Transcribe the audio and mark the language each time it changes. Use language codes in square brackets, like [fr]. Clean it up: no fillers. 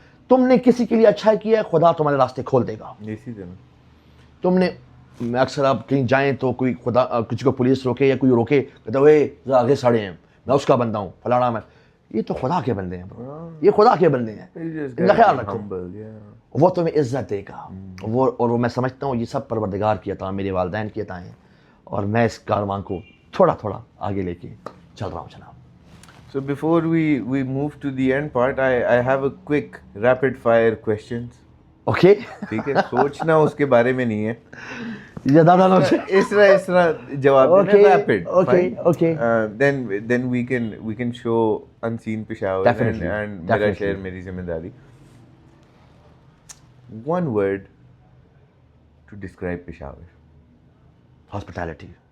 [ur] تم نے کسی کے لیے اچھا کیا ہے, خدا تمہارے راستے کھول دے گا. تم نے, میں اکثر آپ کہیں جائیں تو کوئی خدا کسی کو پولیس روکے یا کوئی روکے, کہتا ہے آگے سڑے ہیں, میں اس کا بندہ ہوں فلانا, میں یہ تو خدا کے بندے ہیں برو, یہ خدا کے بندے ہیں, ان کا خیال رکھو, وہ تمہیں عزت دے گا. اور میں سمجھتا ہوں یہ سب پروردگار کی عطا, میرے والدین کی عطا ہیں, اور میں اس کارواں کو تھوڑا تھوڑا آگے لے کے چل رہا ہوں جناب. [en] So before we move to the end part, I have a quick rapid fire questions. Okay. [ur] ٹھیک ہے, سوچنا اس کے بارے میں نہیں ہے, زیادہ اس طرح جواب دینا, rapid. [en] Okay. Then we can show unseen Peshawar and [ur] میرا شہر میری ذمہ داری. [en] One word to describe Peshawar. Hospitality.